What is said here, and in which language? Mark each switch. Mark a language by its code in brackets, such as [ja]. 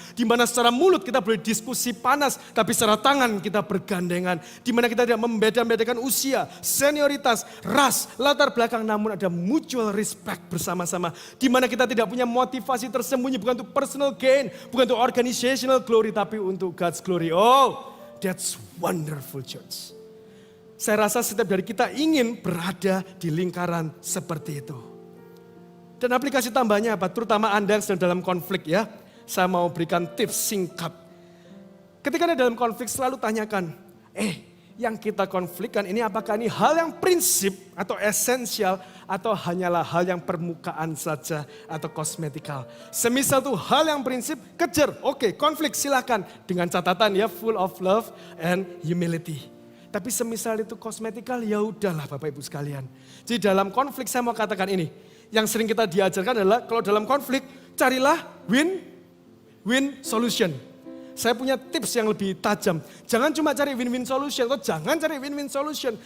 [id] Di mana secara mulut kita boleh diskusi panas. Tapi secara tangan kita bergandengan. Di mana kita tidak membeda-bedakan usia, senioritas, ras, latar belakang. Namun ada mutual respect bersama-sama. Di mana kita tidak punya motivasi tersembunyi. Bukan untuk personal gain. Bukan untuk organizational glory. Tapi untuk God's glory. [en] Oh, that's wonderful church. [id] Saya rasa setiap dari kita ingin berada di lingkaran seperti itu. Dan aplikasi tambahnya apa? Terutama Anda yang sedang dalam konflik ya. Saya mau berikan tips singkat. Ketika Anda dalam konflik selalu tanyakan. Yang kita konflikkan ini apakah ini hal yang prinsip atau esensial. Atau hanyalah hal yang permukaan saja atau kosmetikal. Semisal itu hal yang prinsip kejar. Oke, konflik silakan. Dengan catatan ya full of love and humility. Tapi semisal itu kosmetikal, ya udahlah Bapak Ibu sekalian. Jadi dalam konflik saya mau katakan ini. Yang sering kita diajarkan adalah kalau dalam konflik carilah win-win solution. Saya punya tips yang lebih tajam. Jangan cuma cari win-win solution atau jangan cari win-win solution.